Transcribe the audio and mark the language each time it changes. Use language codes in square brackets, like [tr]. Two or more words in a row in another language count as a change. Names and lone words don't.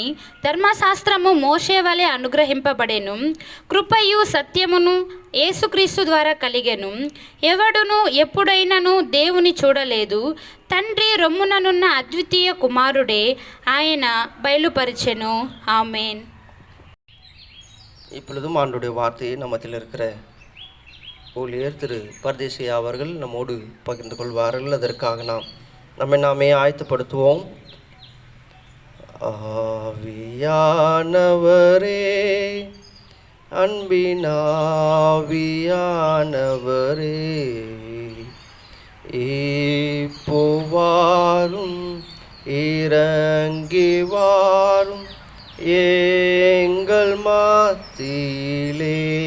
[te] ధర్మశాస్త్రము మోషే వలె అనుగ్రహింపబడెను. కృపయు సత్యమును యేసుక్రీస్తు ద్వారా కలిగెను. ఎవడును ఎప్పుడైనను దేవుని చూడలేదు. తండ్రి రొమ్ముననున్న అద్వితీయ కుమారుడే ఆయన బయలుపరిచెను. [ta] ஆமென். இப்பொழுதும் ஆண்டுடைய வார்த்தையை நம்ம மத்தியில் இருக்கிற ஊழியர் திரு பரதேசியா அவர்கள் நம்மோடு பகிர்ந்து கொள்வார்கள். அதற்காக நம்மை நாமே ஆயத்தப்படுத்துவோம். ஆவியானவரே, அன்பினாவியானவரே, இப்போவாரும் இறங்கி வாரும் எங்கள் மத்தியிலே.